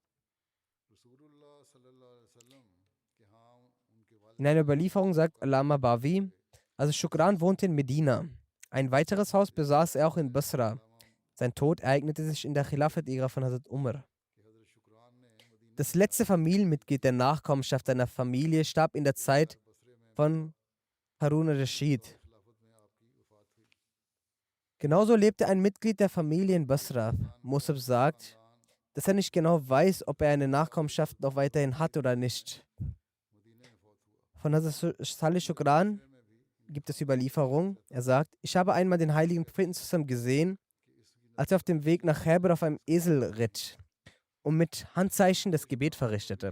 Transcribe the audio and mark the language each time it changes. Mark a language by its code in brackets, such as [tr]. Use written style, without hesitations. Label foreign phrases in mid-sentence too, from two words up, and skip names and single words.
[de] In einer Überlieferung sagt Allama Bawi, also Shukran wohnte in Medina. Ein weiteres Haus besaß er auch in Basra. Sein Tod ereignete sich in der Khilafat-Ära von Hazrat Umar. Das letzte Familienmitglied der Nachkommenschaft seiner Familie starb in der Zeit von Harun al-Rashid. Genauso lebte ein Mitglied der Familie in Basra. Musab sagt, dass er nicht genau weiß, ob er eine Nachkommenschaft noch weiterhin hat oder nicht. Von Hazrat Saleh Shukran gibt es Überlieferung. Er sagt, ich habe einmal den heiligen Propheten zusammen gesehen als er auf dem Weg nach Khyber auf einem Esel ritt und mit Handzeichen das Gebet verrichtete.